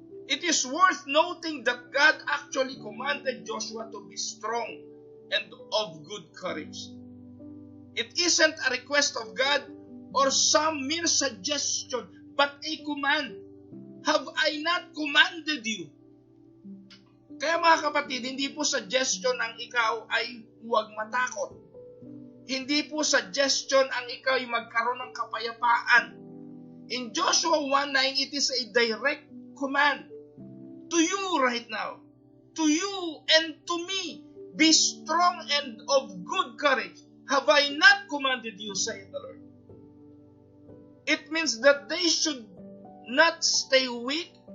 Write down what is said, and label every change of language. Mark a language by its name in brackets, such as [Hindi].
[English] It is worth noting that God actually commanded Joshua to be strong and of good courage. It isn't a request of God or some mere suggestion, but a command. Have I not commanded you? [Filipino] Kaya mga kapatid, hindi po suggestion ang ikaw ay huwag matakot. Hindi po suggestion ang ikaw ay magkaroon ng kapayapaan. [English] In Joshua 1:9, it is a direct command to you right now. To you and to me. Be strong and of good courage. Have I not commanded you, saith the Lord? It means that they should not stay weak.